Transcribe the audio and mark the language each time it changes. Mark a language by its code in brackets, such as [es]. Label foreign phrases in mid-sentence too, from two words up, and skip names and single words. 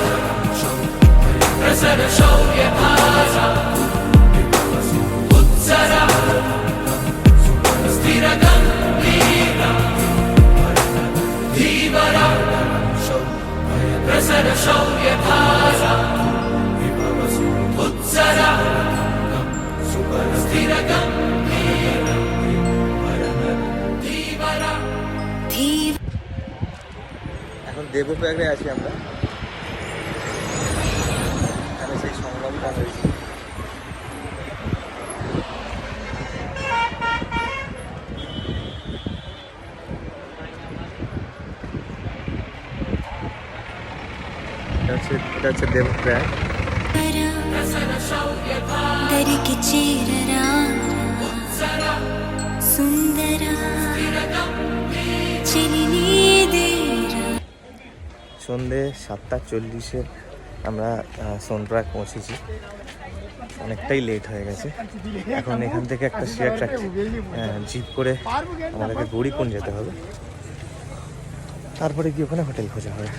[sa] प्रसर शौर्यधारा उत्सरा स्थिरगम्भीरा धीवरा प्रसर शौर्यधारा उत्सरा स्थिरगम्भीरा धीवरा [bn] এখন দেবপ্রয়াগে আছি আমরা, এখানে সেই সংগ্রামটা হয়েছে। এটা হচ্ছে দেবপ্রয়াগ। [te] దరికి చేరరా సుందరా చెలినీదేరా [bn] সন্ধে 7:40 আমরা সোনপ্রয়াগ পৌঁছেছি। অনেকটাই লেট হয়ে গেছে। এখন এখান থেকে একটা শেয়ার জিপ করে আমাদেরকে গৌরীকুণ্ড যেতে হবে, তারপরে গিয়ে ওখানে হোটেল খোঁজা হবে।